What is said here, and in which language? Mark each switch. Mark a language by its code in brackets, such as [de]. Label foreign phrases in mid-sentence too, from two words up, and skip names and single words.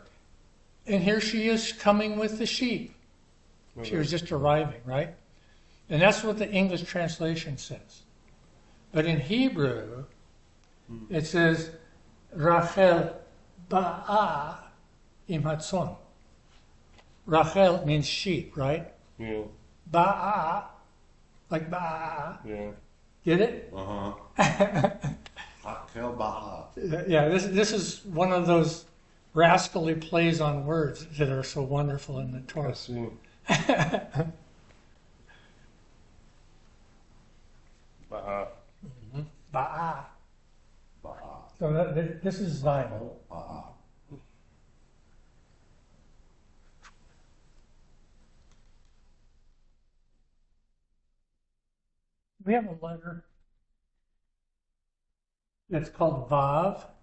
[en] And here she is coming with the sheep." She was just arriving, right? And that's what the English translation says. But in Hebrew, it says, Rachel [he] באה עם הצאן. [en] Rachel means sheep, right? Yeah. Ba'a, like ba'a. Yeah. Get it? Uh-huh. Hakel Baha. Yeah, this is one of those rascally plays on words that are so wonderful in the I Torah. see. Baha. Ba'a. Baha. So this is Zion. Baha. We have a letter that's called Vav.